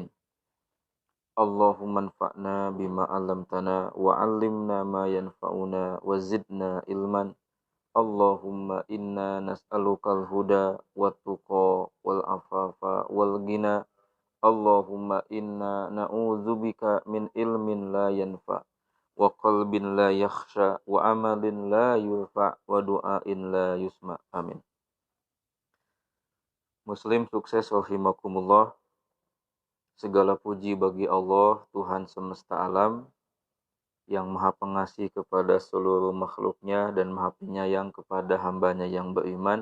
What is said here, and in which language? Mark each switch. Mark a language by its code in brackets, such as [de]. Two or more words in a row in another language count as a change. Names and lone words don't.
[ar] اللهم انفعنا بما علمتنا وعلمنا ما ينفعنا وزدنا علما. اللهم إنا نسألك الهدى والتقى والعفاف والغنى. اللهم إنا نعوذ بك من علم لا ينفع وقلب لا يخشع وعمل لا يرفع ودعاء لا يسمع. Amin. [id] Muslim sukses rahimakumullah. Segala puji bagi Allah, Tuhan semesta alam, yang maha pengasih kepada seluruh makhluknya dan maha penyayang kepada hambanya yang beriman.